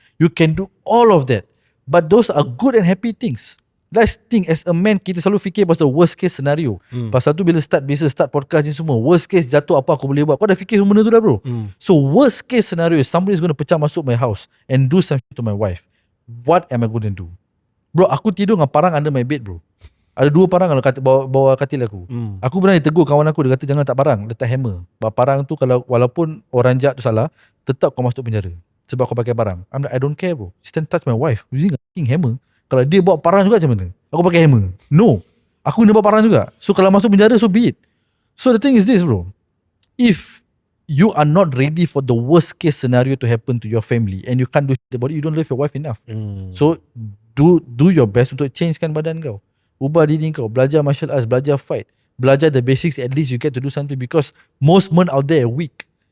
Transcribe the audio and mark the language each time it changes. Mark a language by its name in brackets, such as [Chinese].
[English] You can do all of that. But those are good and happy things. Let's think as a man, [Malay] kita selalu fikir pasal worst case scenario. Pasal tu bila start business, start podcast ni semua, worst case jatuh apa aku boleh buat. Kau dah fikir semua benda tu dah, bro. [English] So worst case scenario is somebody is going to [Malay] pecah masuk [English] my house and do something to my wife. What am I going to do? [Malay] Bro, aku tidur dengan parang [English] under my bed, [Malay] bro. Ada 2 parang kalau bawa katil aku. Aku pernah ditegur kawan aku, dia kata jangan letak parang, letak hammer. Parang tu kalau walaupun orang jahat tu salah, tetap kau masuk penjara sebab kau pakai parang. [English] I'm like, I don't care, bro. Stand touch my wife using a fucking hammer. [Malay] Kalau dia bawa parang juga macam mana? Aku pakai hammer. [English] No. [Malay] Aku kena bawa parang juga. [English] So [Malay] kalau masuk penjara, [English] so be it. So the thing is this, bro. If you are not ready for the worst case scenario to happen to your family and you can't do shit about it, you don't love your wife enough. So do your best untuk changekan badan kau. [Malay] Ubah diri kau, [English] belajar martial arts, belajar fight, belajar the basics, at least you get to do something, because most men out there are weak.